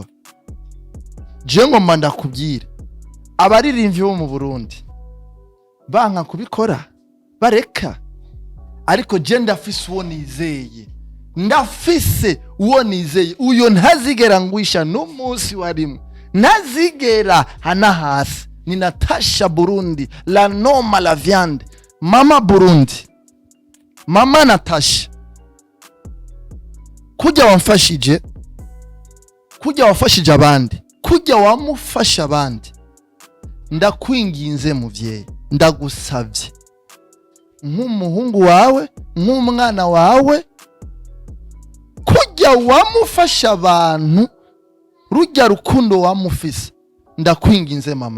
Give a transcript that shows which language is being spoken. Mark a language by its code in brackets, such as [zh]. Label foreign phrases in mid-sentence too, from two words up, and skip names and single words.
[rn] Je ngomba ndakubwira abaririmbyi bo mu Burundi banka kubikora bareka, ariko je ndafise uwo nizeye, uyo ntazigera ngwisha n'umunsi warimwe, ntazigera hana hasi. Ni Natasha Burundi, la noma la viande, mama Burundi, mama Natasha. Kujya wamfashije abandi, kujya wamufasha abandi, ndakwinginze muvyeyi, ndagusavye nk'umuhungu wawe, nk'umwana wawe, kujya wamufasha abantu, rujya rukundo wamufise, ndakwinginze mama.